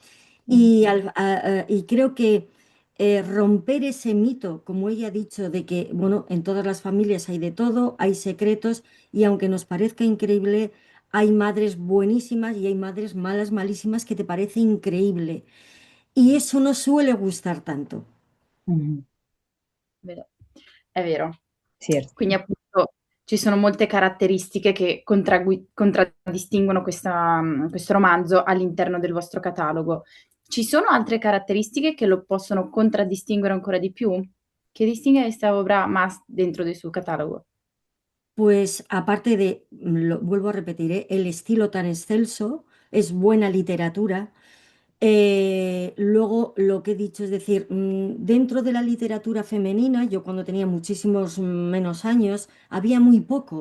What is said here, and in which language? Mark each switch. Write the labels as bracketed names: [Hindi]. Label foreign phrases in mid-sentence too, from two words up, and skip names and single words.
[Spanish] Y creo que romper ese mito, como ella ha dicho, de que, bueno, en todas las familias hay de todo, hay secretos, y aunque nos parezca increíble, hay madres buenísimas y hay madres malas, malísimas, que te parece increíble. Y eso no suele gustar tanto. Ujú. [Italian] Vero. È vero. [Spanish] Cierto. [Italian] Quindi appunto ci sono molte caratteristiche che contraddistinguono questo romanzo all'interno del vostro catalogo. Ci sono altre caratteristiche che lo possono contraddistinguere ancora di più? [Spanish] ¿Qué distingue esta obra más dentro de su catálogo? Pues aparte de, lo vuelvo a repetir, el estilo tan excelso, es buena literatura. Luego, lo que he dicho, es decir, dentro de la literatura femenina, yo cuando tenía muchísimos menos años, había muy poco.